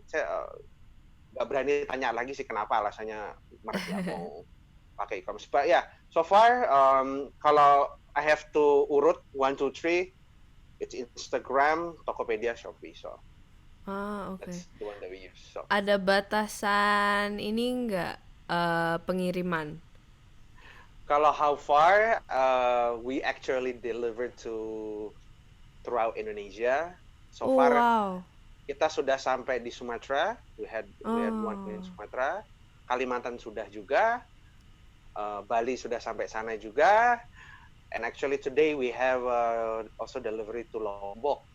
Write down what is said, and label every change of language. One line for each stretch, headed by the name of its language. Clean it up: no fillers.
Indonesian: Saya nggak berani tanya lagi sih kenapa alasannya mereka mau pakai e-commerce.
English: But yeah, so far
Indonesian: kalau
English: I have to
Indonesian: urut
English: 1, 2, 3, it's Instagram, Tokopedia, Shopee. So okay. That's the one that we use. So.
Indonesian: Ada batasan ini nggak pengiriman? Kalau
English: how far, we actually deliver throughout Indonesia. So far,
Indonesian: kita sudah sampai di Sumatera.
English: We had one in Sumatera. Kalimantan
Indonesian: sudah juga. Bali sudah sampai sana juga.
English: And actually today we have also delivery to Lombok.